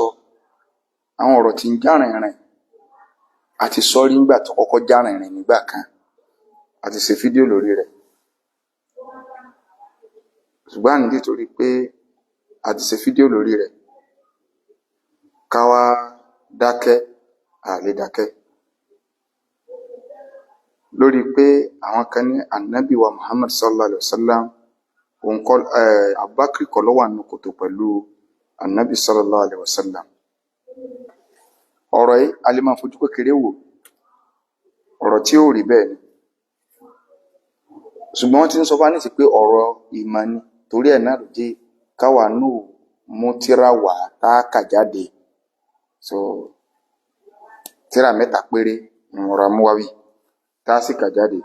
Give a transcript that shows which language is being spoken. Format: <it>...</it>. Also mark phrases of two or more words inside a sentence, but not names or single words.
<yo>Àwọn ọ̀rọ̀ tí ń já rìnrìn àti sọ́rí nígbà tó kọ́kọ́ já rìnrìn nígbà kan, àti ṣe fídíò lórí rẹ̀. Ṣùgbọ́n nítorí pé a ti ṣe fídíò lórí rẹ̀, ká wá dákẹ́, a lè dákẹ́ lórí pé àwọn kan ní Ànábì wa Muhammad</yo> <ar>صلى الله عليه وسلم</ar> <yo>Abubakar kọ́ ló wà nínú kòtò pẹ̀lú Ànábì</yo> <ar>صلى الله عليه وسلم.</ar> <yo>Ọ̀rọ̀ yìí a lè máa fojú kékeré wò, ọ̀rọ̀ tí ó rí bẹ́ẹ̀ ni. Ṣùgbọ́n wọ́n ti ń sọ fún ní pé ọ̀rọ̀ ìmọ̀ ni, torí ẹ̀ náà ló jẹ́ káwa náà mú tírà wá tá a kà jáde. So tírà 3 péré ni ọ̀rọ̀ amúwáwí tá a sì kà jáde.</yo>